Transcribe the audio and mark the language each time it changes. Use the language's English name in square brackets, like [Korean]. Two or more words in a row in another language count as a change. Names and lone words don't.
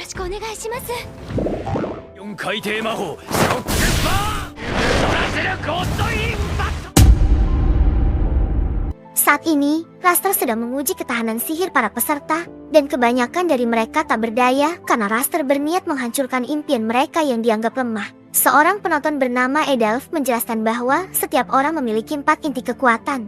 [Japanese] お願いします。 4回転魔法ショックバーン取らせるゴッドインパクト. [Indonesian] Saat ini, Raster sedang menguji ketahanan sihir para peserta, dan kebanyakan dari mereka tak berdaya karena Raster berniat menghancurkan impian mereka yang dianggap lemah. Seorang penonton bernama Edalf menjelaskan bahwa setiap orang memiliki 4 inti kekuatan.